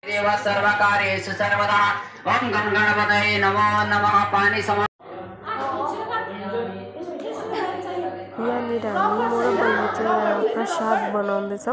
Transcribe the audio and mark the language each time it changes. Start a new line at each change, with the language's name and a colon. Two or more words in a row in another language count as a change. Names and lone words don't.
Sanskrit: देव सर्वकार्येषु सर्वदा ओम गं गणपतये नमो नमः
Nepali: पानी सम यहाँनिर हामी म र बहिनी चाहिँ प्रसाद बनाउँदैछौँ।